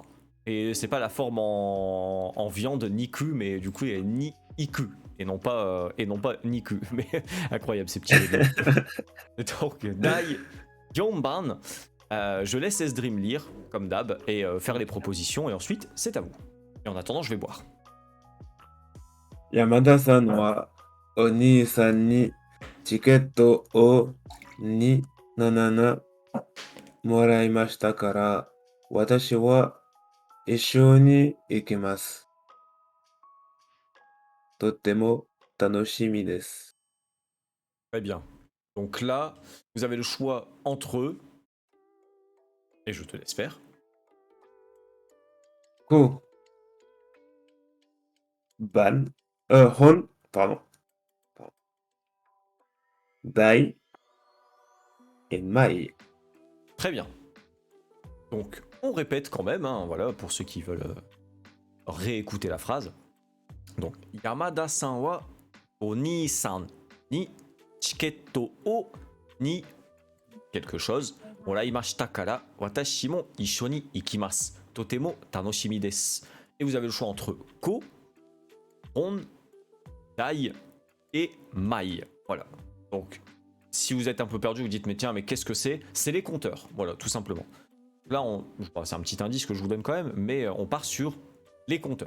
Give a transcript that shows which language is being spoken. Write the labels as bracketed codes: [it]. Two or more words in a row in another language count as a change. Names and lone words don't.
[fr] Et c'est pas la forme en viande Niku, mais du coup il y a [ja] に行く. [fr] Et non pas Niku. Mais incroyable ces petits jeux. [ja] Donc 第四番. [fr] Je laisse S-Dream lire, comme d'hab, et faire les propositions, et ensuite c'est à vous. Et en attendant, je vais boire. [ja] 山田さんはお兄さんにチケットを27もらいましたから、私は一緒に行きます. とても楽しみです. [fr] Très bien. Donc là, vous avez le choix entre eux, et je te laisse faire. [ja] Ko. Ban. Hon. Pardon. Dai. Et Mai. [fr] Très bien. Donc, on répète quand même, hein, voilà, pour ceux qui veulent réécouter la phrase. Donc, [ja] 山田さんはお兄さんにチケットをに [fr] quelque chose. [ja] もらいましたから私も一緒に行きます. とても楽しみです. [fr] Et vous avez le choix entre Ko, Ron, Dai et Mai. Voilà. Donc, si vous êtes un peu perdu, vous dites mais tiens, mais qu'est-ce que c'est? C'est les compteurs. Voilà, tout simplement. Là, c'est un petit indice que je vous donne quand même, mais on part sur les compteurs.